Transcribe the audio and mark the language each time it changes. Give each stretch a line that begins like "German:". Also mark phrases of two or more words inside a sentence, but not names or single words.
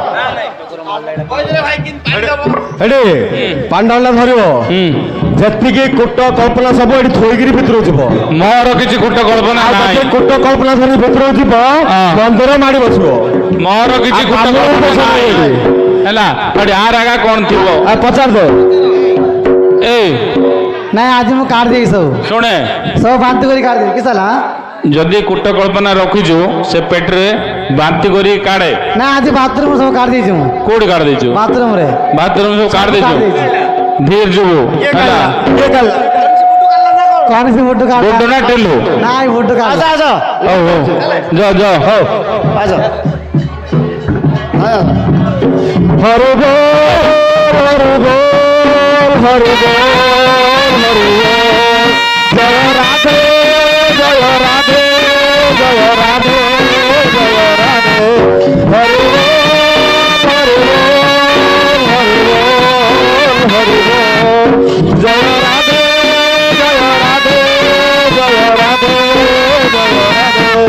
Odia: ଏଠି ପାଣ୍ଡାଟା ଧରିବ ଯେତିକି କୁଟ କଳ୍ପନା ସବୁ ଏଠି ଥୋଇକିରି ଭିତରକୁ ଯିବ। ମୋର କିଛି କୁଟ କଳ୍ପନା ଆଉ ନାହିଁ। ଯେତେ କୁଟ କଳ୍ପନା ଧରି ଭିତରକୁ ଯିବ ମନ୍ଦିର ମାଡ଼ି ବସିବ। ମୋର କିଛି ଆଉ କୁଟ କାମ କଳ୍ପନା ପସନ୍ଦ ନାହିଁ ନାହିଁ। ହେଲା। ଏଠି ଆର ଆଗା କଣ ଥିବ? ଆଉ ପଚାର ଦେ ଏଇ
Hindi: नहीं आज
Odia: ମୁଁ କାଢି ଦେଇକି ଶୁଣେ ସବୁ ବାନ୍ତି କରି କାଢି ଦେଇକି ସାଲା ଯଦି କୁଟ କଳ୍ପନା ରଖିଛୁ ସେ ପେଟରେ ବାନ୍ତି କରି କାଢେ। ନା ଆଜି ବାଥରୁମ ସବୁ କାଢି ଦେଇଛି ମୁଁ କୋଉଠି କାଢି ଦେଇଛୁ? ବାଥରୁମ ରେ ବାଥରୁମ ସବୁ କାଢି ଦେଇଛୁ? କାଢି ଦେଇଛି। ଧୀର ଯିବୁ ହେଲା।
Hindi: कौन सी फोटो काढ
Marathi: बोलतो ना टेलू नाही फोटो काढ
Odia: ଆସ ଆସ
Hindi: हो हो जा जा हो
Odia: ଆସ
Hindi: हरि बोल हरि बोल हरि बोल हरि बोल जय राधे जय राधे जय राधे जय राधे हरि बोल हरि बोल हरि बोल हरि बोल जय राधे जय राधे जय राधे जय राधे।